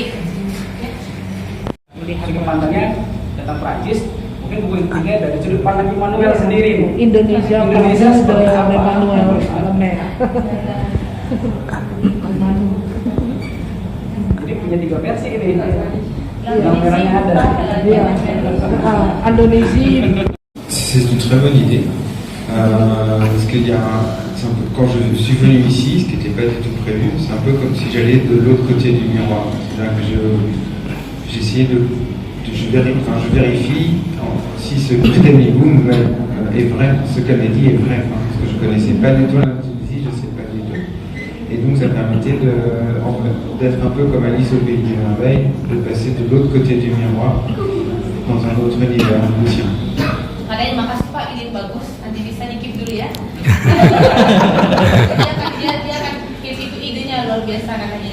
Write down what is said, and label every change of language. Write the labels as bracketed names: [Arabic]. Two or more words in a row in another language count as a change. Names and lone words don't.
[Indonesian] Melihat sudut pandangnya tentang Prancis, mungkin buku ketiga dari sudut pandang Emmanuel sendiri. Indonesia seperti apa? Emmanuel Lemeh. Jadi punya 3 versi ini. Yang merahnya ada. Indonesia. [French] C'est une très bonne idée. Parce qu'il y a quand je suis venu ici, ce qui n'était pas du tout prévu, c'est un peu comme si j'allais de l'autre côté du miroir. C'est-à-dire que j'essayais je vérifie si ce que Danny Boom est vrai, ce qu'elle m'a dit est vrai, parce que je ne connaissais pas du tout l'Indonésie, je ne sais pas du tout. Et donc ça permettait d'être un peu comme Alice au pays des merveilles, de passer de l'autre côté du miroir dans un autre univers, le sien. [Indonesian] Makanya makasih Pak, ide bagus. Nanti bisa di-keep dulu ya. dia akan keep itu idenya luar biasa katanya.